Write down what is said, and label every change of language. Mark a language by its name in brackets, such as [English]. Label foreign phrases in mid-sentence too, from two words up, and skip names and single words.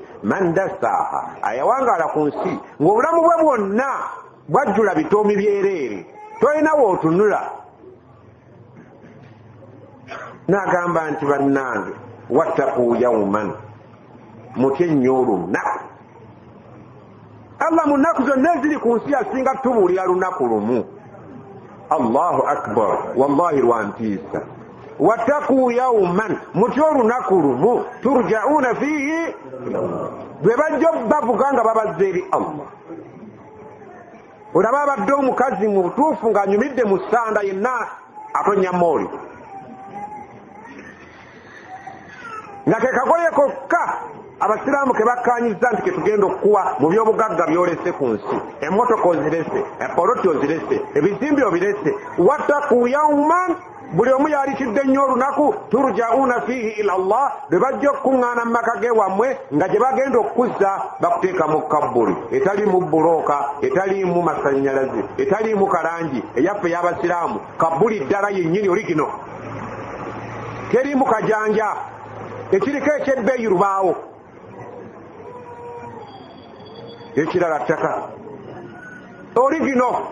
[Arabic] من دساها, [Ganda] ayawangaala ku nsi ng'obulamu bwe bwonna bwajjula bitoomi byereere, tolina wootunula. N'agamba nti bannange, [Arabic] واتقوا يوما, [Ganda] mutye nnyo olunaku. Allah mu nnaku zonna eziri ku nsi asinga tubuulira lunaku lumu. [Arabic] الله أكبر, [Ganda] wallahi lwantiisa. [Arabic] واتقوا يوما, [Ganda] mutye olunaku lumu, [Arabic] ترجعون فيه, [Ganda] lwe bajja bavuga nga babazze eri Allah. Olaba abadde omukazi mu butuufu ng'anyumidde mu ssanda yenna atonnya mooli. Nga ke kagoye kokka abasiraamu ke bakkaanyiza nti ke tugenda okukuwa mu by'obugagga by'olese ku nsi. Emmotoka ozirese, epoloti ozirese, ebizimbe obirese. [Arabic] واتقوا يوما, [Ganda] buli omu yalikidde nnyo olunaku, [Arabic] ترجعون فيه إلى الله, [Ganda] lwe bajja okukuŋŋaana mu maka ge wammwe nga gye bagenda okukuzza bakuteeka mu kabbuli etaliimu bulooka, etaliimu masannyalaze, etaliimu kalangi eyaffe y'abasiraamu. Kabbuli ddala yennyini oligino, teriimu kajanja, ekiriko ekyebbeeyi lubaawo, ekirala ttaka oligino.